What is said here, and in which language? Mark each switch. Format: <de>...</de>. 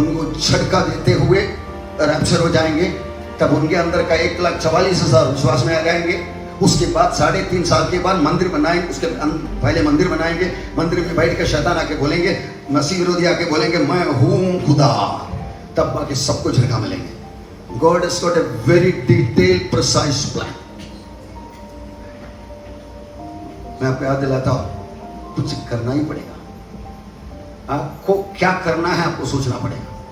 <hi>उनको झटका देते हुए रैप्चर हो जाएंगे, तब उनके अंदर का 1,44,000 विश्वास में आ जाएंगे। उसके बाद 3.5 साल के बाद मंदिर बनाएंगे, उसके पहले मंदिर बनाएंगे, मंदिर में बैठ के शैतान आके बोलेंगे, मसीह विरोधी आके बोलेंगे मैं हूं खुदा, तब बाकी सबको झटका मिलेंगे।</hi> <en>God has got a very detailed, precise plan.</en> <hi>मैं आपको याद दिलाता हूं, कुछ करना ही पड़ेगा। आपको क्या करना है आपको सोचना पड़ेगा।</hi>